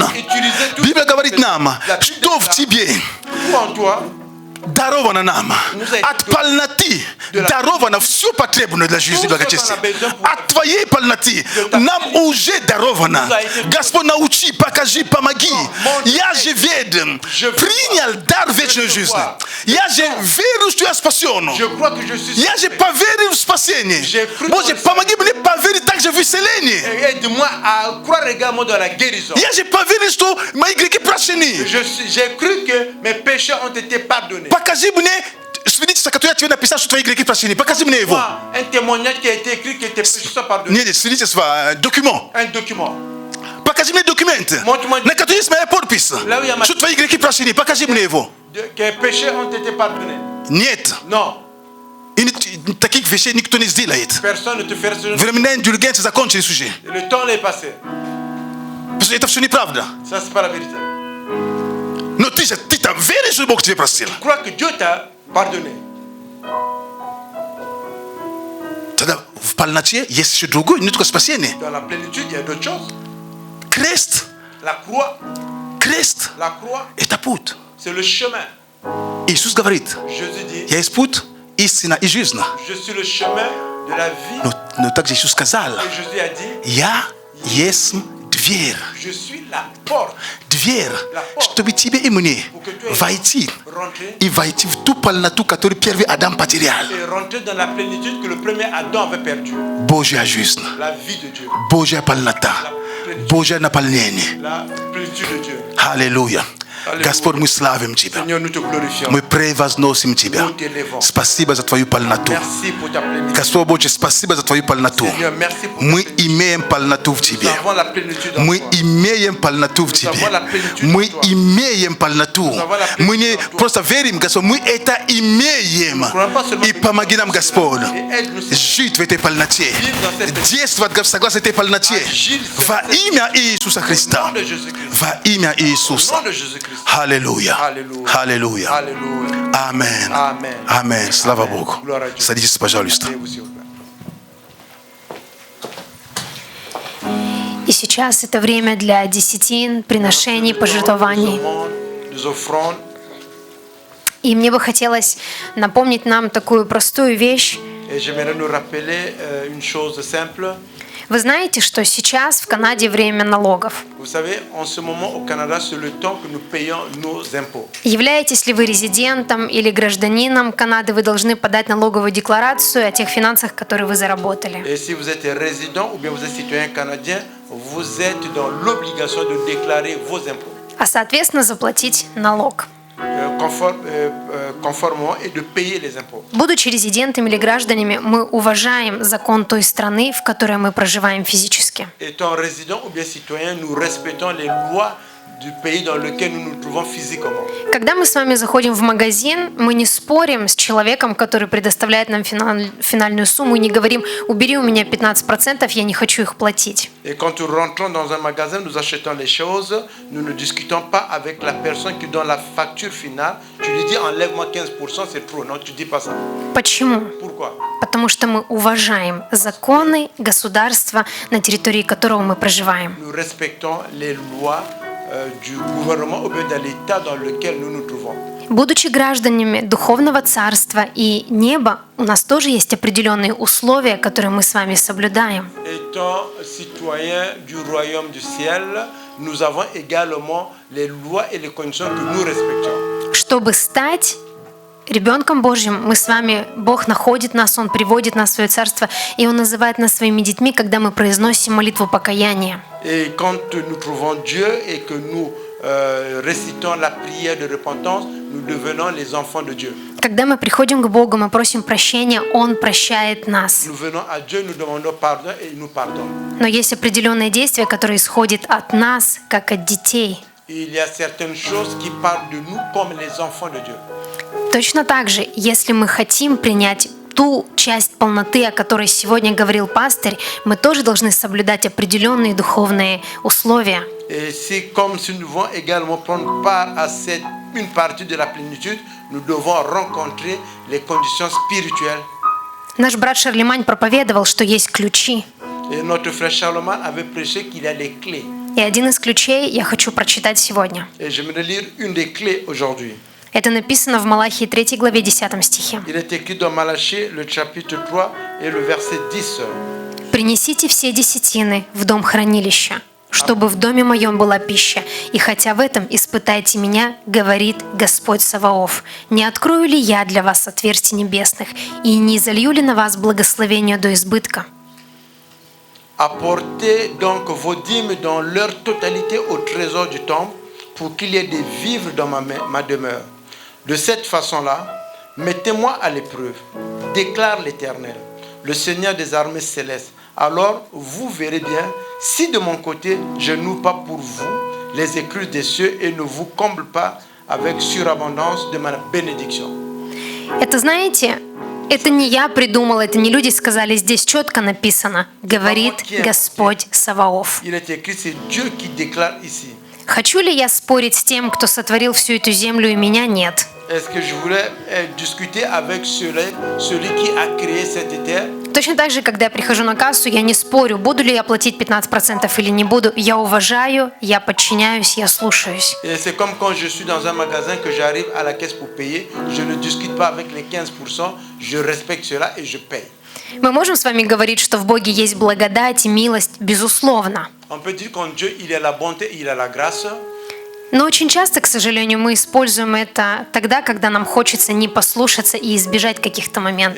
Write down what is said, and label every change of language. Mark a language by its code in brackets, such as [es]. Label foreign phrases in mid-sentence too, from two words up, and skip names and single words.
[fr] utiliser tout [ru] Библия говорит нам, [fr] La Bible [ru] что в [fr] déclare, [ru] Тебе [fr] tout en toi. [ru] даровано нам. От полноты даровано все потребное для жизни и благочестия. От Твоей полноты нам уже даровано. Господь, научи, покажи, помоги. Я же ведом, принял дар вечной жизни. Я же верю, что я спасен. [fr] Je crois que je suis [ru] Я же поверил в спасение. Боже, помоги мне поверить также в исцеление. [fr] Aide-moi à croire également dans la guérison. [ru] Я же поверил, что мои грехи прощены. [fr] J'ai cru que mes péchés ont été pardonnés. [ru] Покажи мне свидетельство, которое тебе написал, что твои грехи прощены. Покажи мне его. [fr] Un témoignage qui a été écrit, que tes péchés sont pardonnés. [ru] Нет, свидетельство, документ. [fr] Un document. [ru] Покажи мне документ. На который есть моя подпись. Что твои грехи прощены. Покажи мне его. [fr] Que péchés ont été pardonnés. [ru] Нет. [fr] Non. [ru] Таких вещей никто не сделает. [fr] Personne ne te fait raisonner. [ru] Времена индульгенции закончили сужи. [fr] Le temps est passé. [ru] Потому что это все неправда. [fr] Ça, c'est pas la vérité. [ru] Но ты веришь, что Бог тебе простил. [fr] Je crois que Dieu t'a pardonné. [ru] Тогда в полноте есть еще другое, не только спасение. [fr] Dans la plénitude, il y a d'autres choses. [ru] Крест. [fr] La croix. [ru] Крест. [fr] La croix, [ru] Это путь. [fr] c'est le chemin. [ru] Иисус говорит, [fr] Jésus dit, [ru] я есть путь, истина и жизнь. [fr] je suis le chemin de la vie. [ru] Но также Иисус сказал, [fr] Et Jésus a dit, [ru] я есть дверь. [fr] je suis la porte. [ru] Дверь, чтобы тебе и мне войти [fr] Rentrer [ru] и войти в ту полноту, которую первый Адам потерял. [fr] et rentrer dans la plénitude que le premier Adam avait perdue. [ru] Божья жизнь, [fr] La vie de Dieu. [ru] Божья полнота, Божье наполнение. [fr] La plénitude de Dieu. [ru] Аллилуйя. Господь, мы славим Тебя. [fr] Seigneur, nous te glorifions. [ru] Мы превозносим Тебя. [fr] Nous t'élevons. [ru] Спасибо за Твою полноту. [fr] Merci pour ta plénitude. [ru] Господь Божий, спасибо за Твою полноту. [fr] Seigneur, merci pour ta [ru] Мы [fr] plénitude. [ru] имеем полноту в [fr] Nous [ru] Тебе. [fr] avons la plénitude en [ru] Мы [fr] toi. [ru] имеем полноту в Тебе. Мы имеем полноту. Мы не просто верим, Господь, мы это имеем. И помоги нам, Господь, жить в этой полноте. Действовать согласно этой полноте. Во имя Иисуса Христа. [fr] Au nom de Jésus-Christ. [ru] Во имя [fr] Au [ru] Иисуса. [fr] nom de Jésus-Christ. [ru] Аллилуйя. [fr] Alléluia. [ru] Аллилуйя. [fr] Alléluia. [ru] Амен. [fr] Amen. [ru] Амен. Слава [fr] Amen. [ru] Богу. [fr] Gloire à Dieu. [ru] Садитесь, пожалуйста. [fr] Asseyez-vous, s'il vous plaît. [ru] И сейчас это время для десятин, приношений, пожертвований. [fr] Des offrandes. [ru] И мне бы хотелось напомнить нам такую простую вещь. [fr] Et j'aimerais nous rappeler une chose simple. [ru] Вы знаете, что сейчас в Канаде время налогов? [fr] Vous savez, en ce moment au Canada, c'est le temps que nous payons nos impôts. [ru] Являетесь ли вы резидентом или гражданином Канады, вы должны подать налоговую декларацию о тех финансах, которые вы заработали. [fr] Et si vous êtes résident ou bien vous êtes citoyen canadien, vous êtes dans l'obligation de déclarer vos impôts. [ru] А соответственно заплатить налог. [fr] Conformément et de payer les impôts. [ru] Будучи резидентами или гражданами, мы уважаем закон той страны, в которой мы проживаем физически. [fr] Étant résident ou bien citoyen, nous respectons les lois du pays dans lequel nous nous trouvons physiquement. [ru] Когда мы с вами заходим в магазин, мы не спорим с человеком, который предоставляет нам финальную сумму, и не говорим: убери у меня 15%, я не хочу их платить. [fr] Et quand nous rentrons dans un magasin, nous achetons les choses, nous ne discutons pas avec la personne qui donne la facture finale. Tu lui dis enlève-moi 15%, c'est trop. Non, tu dis pas ça. [ru] Почему? [fr] Pourquoi? [ru] Потому что мы уважаем законы государства, на территории которого мы проживаем. [fr] Nous respectons les lois du gouvernement ou bien de l'état dans lequel nous nous trouvons. [ru] Будучи гражданами духовного царства и неба, у нас тоже есть определенные условия, которые мы с вами соблюдаем. [fr] Étant citoyens du royaume du ciel, nous avons également les lois et les conditions que nous respectons. [ru] Чтобы стать ребенком Божьим, мы с вами, Бог находит нас, Он приводит нас в свое царство, и Он называет нас своими детьми, когда мы произносим молитву покаяния. [fr] Et quand nous trouvons Dieu et que nous récitons la prière de repentance, nous devenons les enfants de Dieu. [ru] Когда мы приходим к Богу, мы просим прощения, Он прощает нас. [fr] Nous venons à Dieu, nous demandons pardon et il nous pardonne. [ru] Но есть определенное действие, которое исходит от нас, как от детей. [fr] Il y a certaines choses qui parlent de nous comme les enfants de Dieu. [ru] Точно так же, если мы хотим принять ту часть полноты, о которой сегодня говорил пастырь, мы тоже должны соблюдать определенные духовные условия. [fr] Et c'est comme si nous devons également prendre part à une partie de la plénitude, nous devons rencontrer les conditions spirituelles. [ru] Наш брат Шарлемань проповедовал, что есть ключи. [fr] Et notre frère Charlemagne avait prêché qu'il y a les clés. [ru] И один из ключей я хочу прочитать сегодня. [fr] Et j'aimerais lire une des clés aujourd'hui. [ru] Это написано в Малахии 3 главе 10 стихе. [fr] Il est écrit dans Malachie, le chapitre 3 et le verset 10. [ru] «Принесите все десятины в дом хранилища, чтобы в доме моем была пища, и хотя в этом испытайте меня, говорит Господь Саваоф, не открою ли я для вас отверстий небесных, и не залью ли на вас благословение до избытка?» [fr] Apportez donc vos dîmes dans leur totalité au trésor du temple pour qu'il y ait des vivres dans ma demeure. De cette façon-là, Mettez-moi à l'épreuve, déclare l'Éternel, le Seigneur des armées célestes. Alors vous verrez bien si de mon côté je n'ouvre pas pour vous les écluses des cieux et ne vous comble pas avec surabondance de ma bénédiction. [ru] Это, знаете, это не я придумала, это не люди сказали, здесь четко написано, говорит Господь Саваоф. [fr] Il est écrit, c'est Dieu qui déclare ici. [ru] Хочу ли я спорить с тем, кто сотворил всю эту землю и меня? Нет. [fr] Est-ce que je voulais discuter avec celui qui a créé cette terre? [ru] Точно так же, когда я прихожу на кассу, я не спорю, буду ли я платить 15% или не буду. Я уважаю, я подчиняюсь, я слушаюсь. [fr] Et c'est comme quand je suis dans un magasin, que j'arrive à la caisse pour payer, je ne discute pas avec les 15%, je respecte cela et je paye. [ru] Мы можем с вами говорить, что в Боге есть благодать и милость, безусловно. [fr] On peut dire qu'en Dieu, il y a la bonté, il y a la grâce. [ru] Но очень часто, к сожалению, мы используем это тогда, когда нам хочется не послушаться и избежать каких-то моментов.